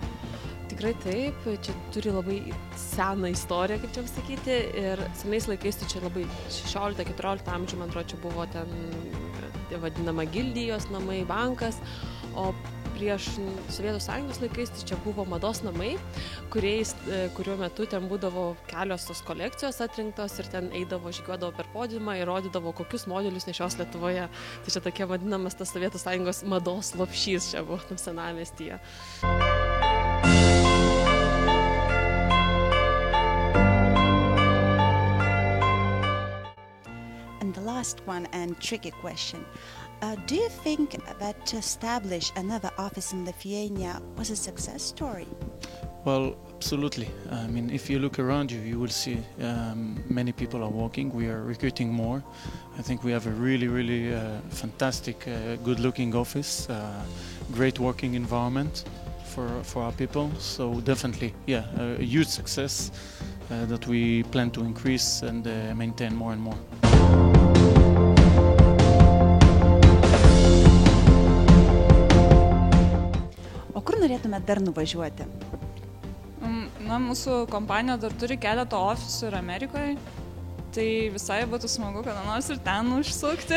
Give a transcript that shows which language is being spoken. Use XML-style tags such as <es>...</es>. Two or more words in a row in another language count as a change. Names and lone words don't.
<lt>Tikrai taip, čia turi labai seną istoriją, kaip čia pasakyti, ir senais laikais tai čia labai 16-14 amžių, man atrodo, čia buvo ten vadinama gildijos namai, bankas, o prieš Sovietų Sąjungos laikais tai čia buvo mados namai, kuriuo metu ten būdavo kelios tos kolekcijos atrinktos ir ten eidavo, žygiuodavo per podiumą ir rodydavo, kokius modelius nešios Lietuvoje. Tai čia tokia vadinamas tas Sovietų Sąjungos mados lopšys čia buvo tam senamiestyje.</lt> <en>And the last one and tricky question. Do you think that to establish another office in Lithuania was a success story? Well, absolutely. I mean, if you look around you, you will see many people are working. We are recruiting more. I think we have a really fantastic, good-looking office, great working environment for our people. So definitely, yeah, a huge success that we plan to increase and maintain more and more.</en> <lt>O kur norėtume dar nuvažiuoti? Mūsų kompanija dar turi keletą ofisų ir Amerikoje, tai visai būtų smagu, kada nors ir ten užsukti.</lt>